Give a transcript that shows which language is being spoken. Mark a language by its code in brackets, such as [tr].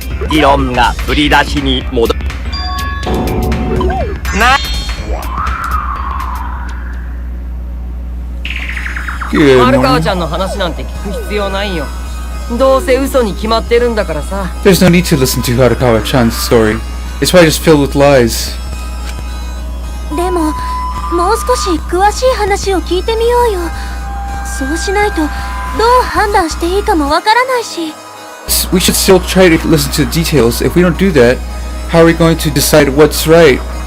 [ja] 議論が振り出しに戻る。な。はるかわちゃんの話なんて聞く必要ないよ。どうせ嘘に決まってるんだからさ。 [en] There's no need to listen to Harukawa-chan's story. It's probably just filled with lies. [ja] でも、もう少し詳しい話を聞いてみようよ。そうしないとどう判断していいかもわからないし。 [en] We should still try to listen to the details. If we don't do that, how are we going to decide what's right?